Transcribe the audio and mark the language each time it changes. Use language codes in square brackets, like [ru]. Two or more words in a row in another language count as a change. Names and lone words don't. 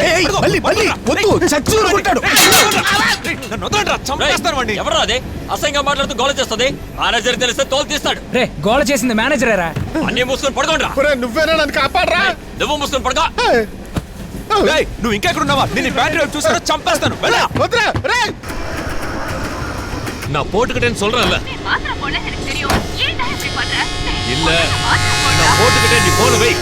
[te] ఎవరు అదే అసహ్యంగా మాట్లాడుతూ గోల చేస్తుంది? మేనేజర్ తెలిస్తే తోలు తీస్తాడు. రే, గోల చేసింది మేనేజరేరా? అన్ని మూసుకొని పడుకోండి. నువ్వేనా నన్ను కాపాడరా? నువ్వు మూసుకొని పడుకో. నువ్వు ఇంకా ఎక్కడ ఉన్నావా? నేను బ్యాటరీ వైపు చూసాను, చంపేస్తాను. [ta] நான் போட்டுக்கிட்டேன்னு சொல்றேன்ல. இல்ல, நான் போட்டுக்கிட்டேன், நீ போன வை.